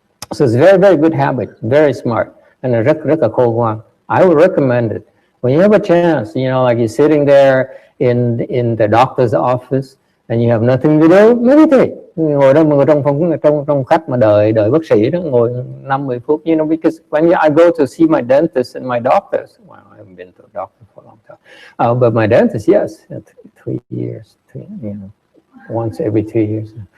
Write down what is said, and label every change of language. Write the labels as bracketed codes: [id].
[en] So it's a very, very good habit, very smart, and [vi] rất là khôn ngoan. [en] I would recommend it. When you have a chance, like you're sitting there in the doctor's office, and you have nothing to do, meditate. [vi] Ngồi đó, ngồi trong phòng, trong khách mà đợi bác sĩ đó, ngồi 5-10 phút. [en] You know, because when I go to see my dentist and my doctors, well, I haven't been to a doctor for a long time, but my dentist, yes, 3 years, you know, once every 2 years.